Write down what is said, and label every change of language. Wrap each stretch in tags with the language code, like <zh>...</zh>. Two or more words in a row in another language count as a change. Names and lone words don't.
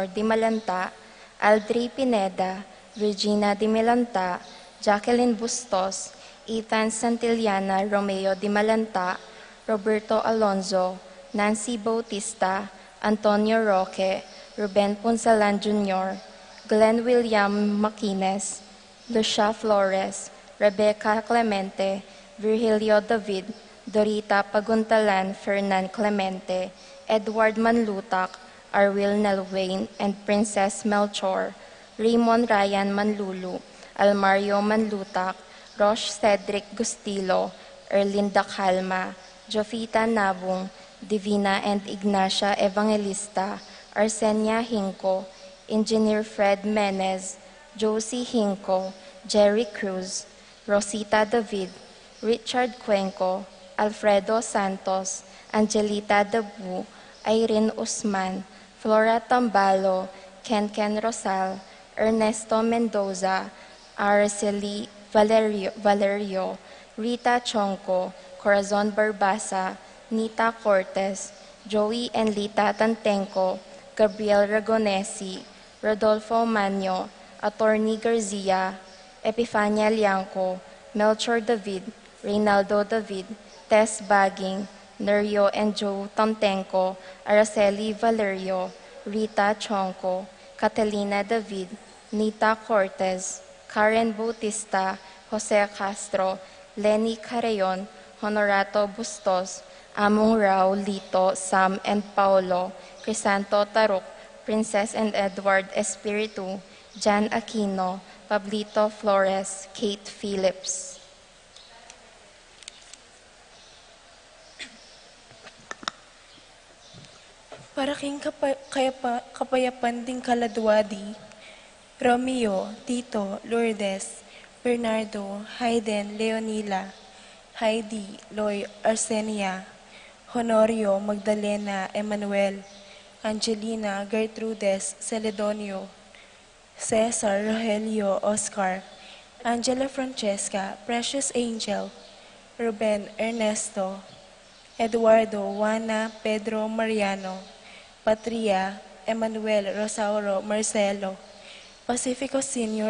<en>Di Malanta, Aldri Pineda, Virginia Di Malanta, Jacqueline Bustos, Ethan Santillana Romeo Di Malanta, Roberto Alonzo, Nancy Bautista, Antonio Roque, Ruben Punsalan Jr., Glenn William Maquines, Lucia Flores, Rebecca Clemente, Virgilio David, Dorita Paguntalan, Fernan Clemente, Edward Manlutak, Arwil Nelwain, and Princess Melchor, Raymond Ryan Manlulu, Almario Manlutak, Rosh Cedric Gustilo, Erlinda Calma, Jofita Nabung, Divina and Ignacia Evangelista, Arsenia Hinco, Engineer Fred Menez, Josie Hinco, Jerry Cruz, Rosita David, Richard Cuenco, Alfredo Santos, Angelita Dabu, Irene Usman, Flora Tambalo, Ken Rosal, Ernesto Mendoza, Araceli Valerio, Rita Chonco, Corazon Barbasa, Nita Cortez, Joey and Lita Tantenco, Gabriel Ragonesi, Rodolfo Manyo, Attorney Garcia, Epifania Lianco, Melchor David, Reynaldo David, Tess Baging, Nerio and Joe Tantenco, Araceli Valerio, Rita Chonco, Catalina David, Nita Cortez, Karen Bautista, Jose Castro, Lenny Carreon, Honorato Bustos, Among Rao, Lito, Sam and Paolo, Crisanto Taruk, Princess and Edward Espiritu, Jan Aquino, Pablito Flores, Kate Phillips.</en> <pam>Para king kapayapan ding kaladwadi, Romeo, Tito, Lourdes, Bernardo, Hayden, Leonila, Heidi, Loy, Arsenia, Honorio, Magdalena, Emmanuel, Angelina, Gertrudes, Celedonio, Cesar, Rogelio, Oscar, Angela Francesca, Precious Angel, Ruben, Ernesto, Eduardo, Juana, Pedro, Mariano, Patria, Emmanuel, Rosauro, Marcelo, Pacifico Sr.</pam>